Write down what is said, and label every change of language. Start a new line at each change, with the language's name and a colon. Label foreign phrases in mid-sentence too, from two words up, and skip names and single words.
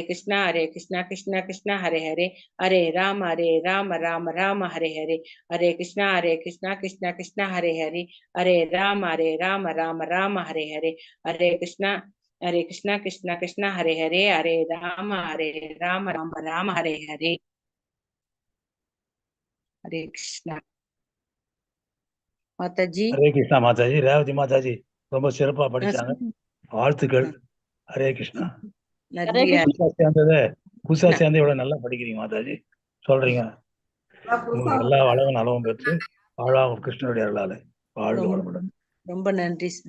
Sanskrit: कृष्णा कृष्णा कृष्णा हरे हरे, हरे राम राम हरे हरे, हरे कृष्णा कृष्णा कृष्णा हरे हरे, हरे राम राम हरे हरे, हरे कृष्णा कृष्णा कृष्णा हरे हरे, हरे राम राम हरे हरे, हरे कृष्णा
Hindi: माता जी। हरे कृष्णा माताजी,
Tamil: ரேவதி மாதாஜி ரொம்ப சிறப்பா படிச்சாங்க. சொல்லுங்க. வாழ்த்துக்கள். ஹரே கிருஷ்ணா. ஹரே நன்றி. புதுசா சேர்ந்து இவ்வளவு நல்லா படிக்கிறீங்க மாதாஜி. சொல்றீங்க. உங்களுக்கு எல்லா வளமும் நலமும் பெற்று வாழாவும் கிருஷ்ணனுடைய அருளால வாழ்க ரொம்ப வளமுடன். ரொம்ப நன்றி சார்.